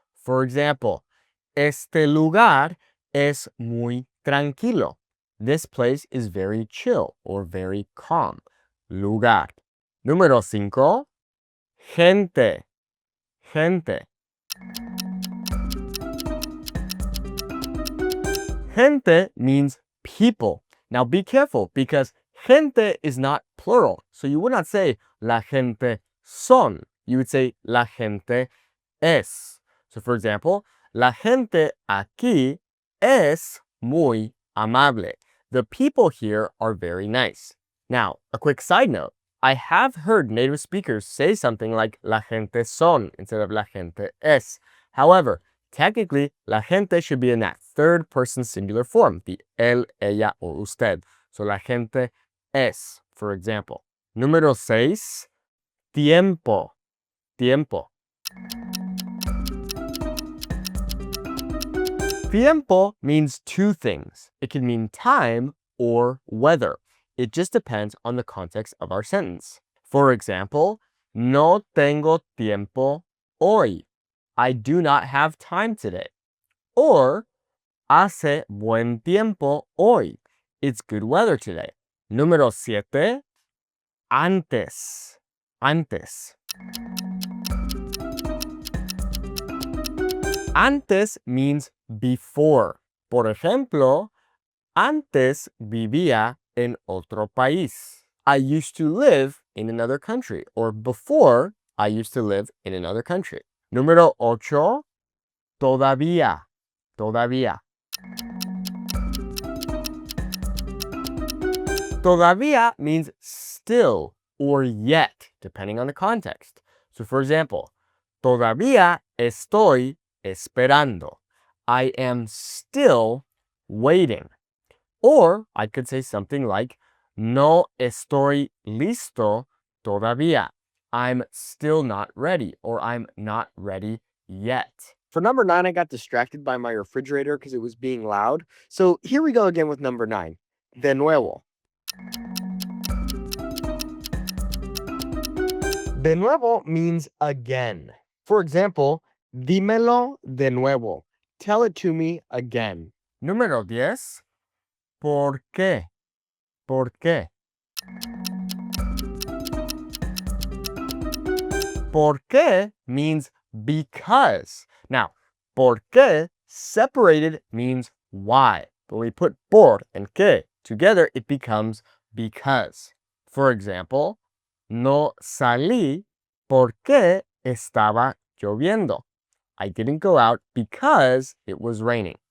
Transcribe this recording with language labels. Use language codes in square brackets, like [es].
[en] For example, [es] este lugar es muy tranquilo. [en] This place is very chill or very calm. [es] Lugar. Número cinco, gente. Gente. [en] Gente means people. Now be careful because gente is not plural. So you would not say [es] la gente son. [en] You would say [es] la gente es. [en] So for example, [es] la gente aquí es muy amable. [en] The people here are very nice. Now, a quick side note. I have heard native speakers say something like [es] la gente son [en] instead of [es] la gente es. [en] However, technically, la gente should be in that third person singular form, the él, ella, or usted. [es] So la gente es, [en] for example. [es] Número seis, tiempo. Tiempo. [en] Tiempo means two things. It can mean time or weather. It just depends on the context of our sentence. For example, [es] no tengo tiempo hoy. [en] I do not have time today. Or, [es] hace buen tiempo hoy. [en] It's good weather today. [es] Número siete, antes. Antes. [en] Antes means before. [es] Por ejemplo, antes vivía en otro país. [en] I used to live in another country. Or before, I used to live in another country. [es] Número ocho, todavía. Todavía. [en] Todavía means still or yet, depending on the context. So for example, [es] todavía estoy esperando. [en] I am still waiting. Or I could say something like, [es] no estoy listo todavía. [en] I'm still not ready, or I'm not ready yet. For number 9, I got distracted by my refrigerator because it was being loud. So here we go again with number 9. [es] De nuevo. [en] De nuevo means again. For example, [es] dímelo de nuevo. [en] Tell it to me again. [es] Número 10. ¿Por qué? ¿Por qué? [en] ¿Por qué means because. Now, ¿por qué separated means why. But when we put por and qué together, it becomes because. For example, [es] no salí porque estaba lloviendo. [en] I didn't go out because it was raining.